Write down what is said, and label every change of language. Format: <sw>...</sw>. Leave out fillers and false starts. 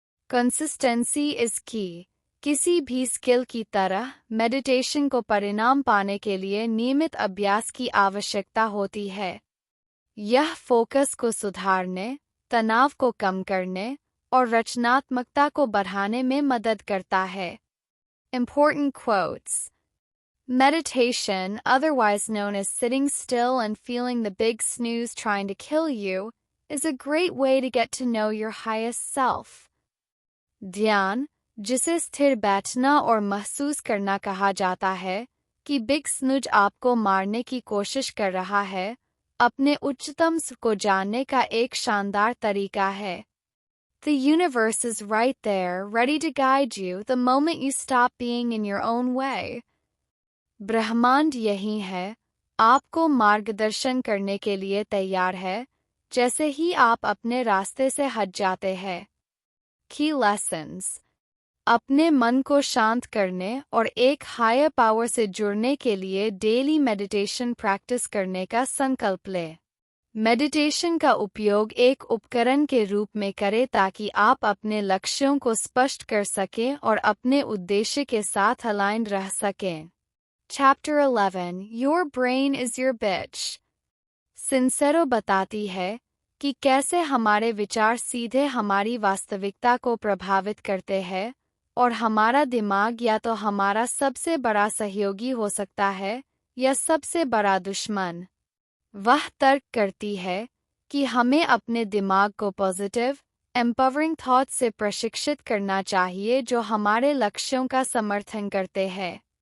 <en>Consistency is key.</en> <hi>किसी भी स्किल की तरह मेडिटेशन को परिणाम पाने के लिए नियमित अभ्यास की आवश्यकता होती है। यह फोकस को सुधारने, तनाव को कम करने और रचनात्मकता को बढ़ाने में मदद करता है।</hi> <en>Important quotes. Meditation, otherwise known as sitting still and feeling the big snooze trying to kill you, is a great way to get to know your highest self.</en> <hi>ध्यान, जिसे स्थिर बैठना और महसूस करना कहा जाता है कि बिग स्नूज आपको मारने की कोशिश कर रहा है, अपने उच्चतम स्व को जानने का एक शानदार तरीका है।</hi> <en>The universe is right there, ready to guide you the moment you stop being in your own way.</en> <hi>ब्रह्मांड यही है, आपको मार्गदर्शन करने के लिए तैयार है, जैसे ही आप अपने रास्ते से हट जाते हैं।</hi> <en>Key lessons.</en> <hi>अपने मन को शांत करने और एक हायर पावर से जुड़ने के लिए डेली मेडिटेशन प्रैक्टिस करने का संकल्प लें। मेडिटेशन का उपयोग एक उपकरण के रूप में करें ताकि आप अपने लक्ष्यों को स्पष्ट कर सकें और अपने उद्देश्य के साथ अलाइन रह सकें।</hi> <en>Chapter 11 Your brain is your bitch.</en> <hi>सिंसेरो बताती है कि कैसे हमारे विचार सीधे हमारी वास्तविकता को प्रभावित करते हैं और हमारा दिमाग या तो हमारा सबसे बड़ा सहयोगी हो सकता है या सबसे बड़ा दुश्मन। वह तर्क करती है कि हमें अपने दिमाग को पॉजिटिव, एम्पावरिंग थॉट्स से प्रशिक्षित करना चाहिए जो हमारे लक्ष्यों का समर्थन करते हैं।</hi>